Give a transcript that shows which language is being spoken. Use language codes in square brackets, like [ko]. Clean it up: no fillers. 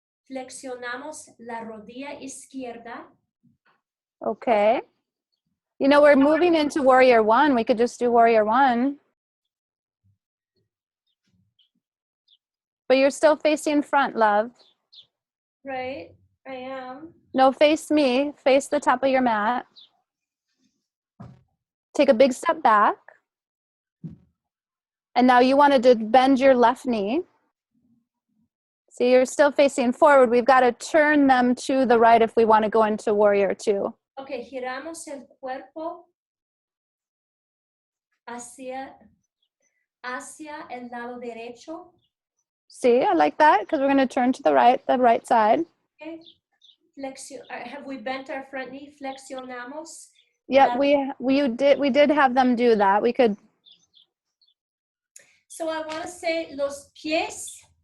[es] Flexionamos la rodilla izquierda. [en] Okay. You know, we're moving into warrior one. We could just do warrior one. But you're still facing front, love. Right, I am. No, face me. Face the top of your mat. Take a big step back. And now you wanted to bend your left knee. See, you're still facing forward. We've got to turn them to the right if we want to go into warrior two. [es] Okay, giramos el cuerpo hacia el lado derecho. [en] See, I like that because we're going to turn to the right side. Okay. Have we bent our front knee? [es] Flexionamos. [en] Yeah, we did have them do that. We could. So I want to say [es] los pies.